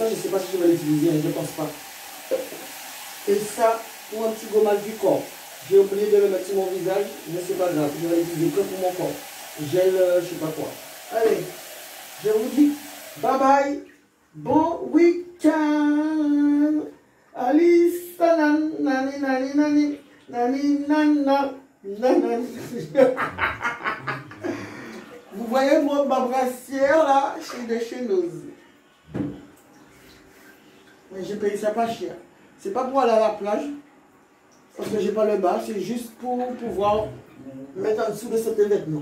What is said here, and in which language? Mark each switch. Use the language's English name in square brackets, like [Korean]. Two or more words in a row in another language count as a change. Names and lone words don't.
[French] Je ne sais pas si je vais l'utiliser, je ne pense pas. Et ça, pour un petit gommage du corps. J'ai oublié de le mettre sur mon visage, mais c'est pas grave. Je vais l'utiliser que pour mon corps. Gel, je ne sais pas quoi. Allez, je vous dis [English] bye bye. [French] Bon week-end. Alice, nani, nani, nani, nani, nana, nani. Vous voyez ma brassière là, de chez nous. Mais j'ai payé ça pas cher. C'est pas pour aller à la plage, parce que j'ai pas le bas, c'est juste pour pouvoir mettre en dessous de cet vêtement.